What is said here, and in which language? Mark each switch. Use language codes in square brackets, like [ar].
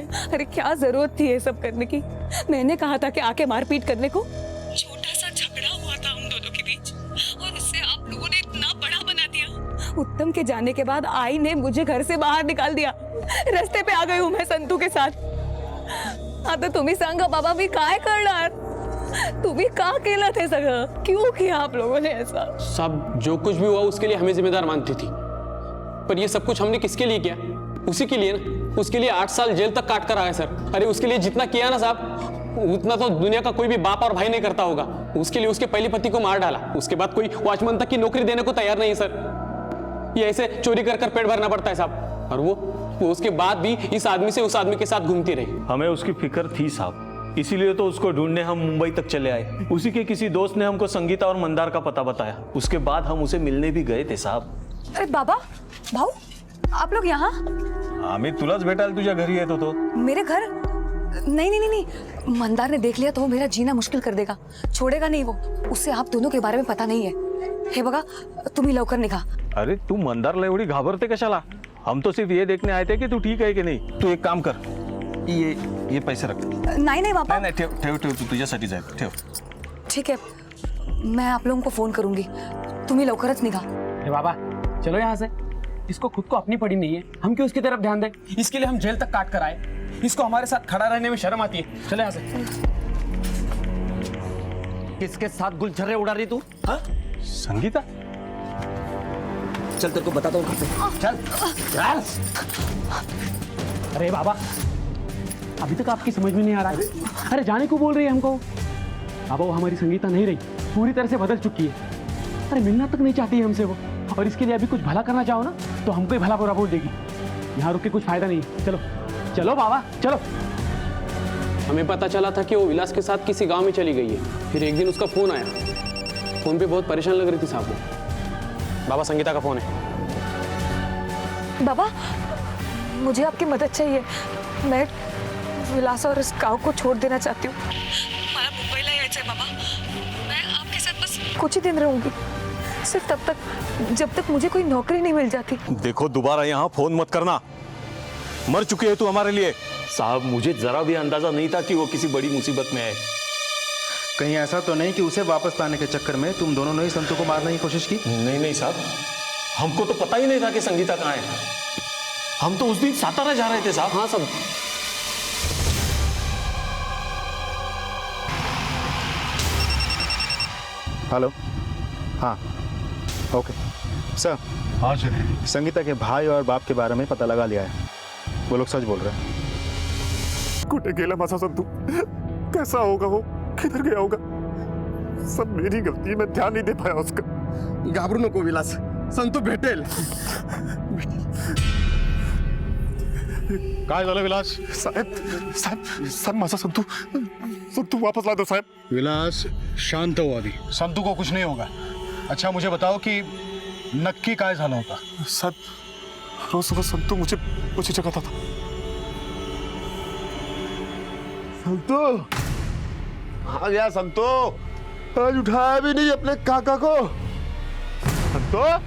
[hi] अरे क्या जरूरत थी ये सब करने की? मैंने कहा था कि आके मारपीट करने को। छोटा सा झगड़ा हुआ था हम दोनों के बीच और उससे आप लोगों ने इतना बड़ा बना दिया। उत्तम के जाने के बाद आई ने मुझे घर से बाहर निकाल दिया। रास्ते पे आ गई हूँ मैं संतू के साथ। [mr] आता तुम्ही सांगा बाबा, मी काय करणार? तुम्ही का केलं ते सगळं? [hi] क्यों किया आप लोगों ने ऐसा? सब जो कुछ भी हुआ उसके लिए हमें जिम्मेदार मानती थी, पर ये सब कुछ हमने किसके लिए किया? उसी के लिए ना। उसके लिए 8 साल जेल तक काट कर आया सर। अरे उसके लिए जितना किया ना साहब, उतना तो दुनिया का कोई भी बाप और भाई नहीं करता होगा। उसके लिए उसके पहले पति को मार डाला, उसके बाद कोई वॉचमैन तक की नौकरी देने को तैयार नहीं है सर। ये ऐसे चोरी कर कर पेट भरना पड़ता है साहब। और वो उसके बाद भी इस आदमी से उस आदमी के साथ घूमती रही। हमें उसकी फिक्र थी साहब, इसीलिए तो उसको ढूंढने हम मुंबई तक चले आए। उसी के किसी दोस्त ने हमको संगीता और मंदार का पता बताया, उसके बाद हम उसे मिलने भी गए थे साहब। अरे बाबा, भाऊ, आप लोग यहाँ? [mr] आम्ही तुलाच भेटायला तुझ्या घरी येत होतो। [hi] मेरे घर? नहीं नहीं नहीं नहीं, मंदार ने देख लिया तो वो मेरा जीना मुश्किल कर देगा, छोड़ेगा नहीं वो। उससे आप दोनों के बारे में पता नहीं है। [mr] हे बघा, तुम्ही लवकर निघा। अरे तू मंदारला एवढी घाबरते कशाला? [hi] हम तो सिर्फ ये देखने आए थे कि तू ठीक है कि नहीं। तू एक काम कर, ये पैसे रख। नहीं नहीं बाबा, [mr] नाही ठेव ठेव ठेव, तू तुझ्यासाठीच आहे, ठेव। [hi] ठीक है, मैं आप लोगों को फोन करूंगी, [mr] तुम्ही लवकरच निघा। [hi] अरे बाबा चलो यहाँ से, इसको खुद को अपनी पड़ी नहीं है, हम क्यों उसकी तरफ ध्यान दें? इसके लिए हम जेल तक काट कर आए, इसको हमारे साथ खड़ा रहने में शर्म आती है। चले यहाँ से। किसके साथ गुलछर्रे उड़ा रही तू? हाँ? संगीता? चल तेरे को बताता हूँ चल चल। अरे बाबा, अभी तक आपकी समझ में नहीं आ रहा है? अरे जाने को बोल रही है हमको। बाबा वो हमारी संगीता नहीं रही, पूरी तरह से बदल चुकी है। अरे मिलना तक नहीं चाहती है हमसे वो, और इसके लिए अभी कुछ भला करना चाहो ना तो हमको ही भला बुरा बोल देगी। यहाँ रुक के कुछ फायदा नहीं। चलो चलो बाबा चलो। हमें पता चला था कि वो विलास के साथ किसी गांव में चली गई है। फिर एक दिन उसका फोन आया, फोन पे बहुत परेशान लग रही थी साहब वो। बाबा संगीता का फोन है। बाबा, मुझे आपकी मदद चाहिए। मैं विलास और इस गांव को छोड़ देना चाहती हूँ। [mr] मला मुंबईला यायचंय बाबा। [hi] मैं आपके साथ बस कुछ ही दिन रहूंगी, सिर्फ तब तक जब तक मुझे कोई नौकरी नहीं मिल जाती। देखो दोबारा यहाँ फोन मत करना, मर चुकी है तू हमारे लिए। साहब मुझे जरा भी अंदाजा नहीं था कि वो किसी बड़ी मुसीबत में है। कहीं ऐसा तो नहीं कि उसे वापस लाने के चक्कर में तुम दोनों ने ही संतू को मारने की कोशिश की? नहीं नहीं साहब, हमको तो पता ही नहीं था कि संगीता कहाँ है। हम तो उस दिन सातारा जा रहे थे साहब। हाँ सब। हेलो, हाँ ओके सर। हाँ चलिए। संगीता के भाई और बाप के बारे में पता लगा लिया है, वो लोग सच बोल रहे हैं। [mr] कुठे गेला माझा संतू? [hi] कैसा होगा वो? किधर गया होगा? सब मेरी गलती, मैं ध्यान नहीं दे पाया उसका। [mr] घाबरू नको विलास, संतू भेटेल. काय झालं विलास? साहेब साहेब साहेब माझा संतू संतू [hi] वापस ला दो [mr] साहेब. [hi] विलास शांत हो अभी. संतू को कुछ नहीं होगा. अच्छा मुझे बताओ कि [mr] नक्की काय झालं होतं? [hi] साहब रोज सुबह संतू मुझे मुझे जगाता था. संतू आ गया. संतू आज उठाया भी नहीं अपने काका को. संतू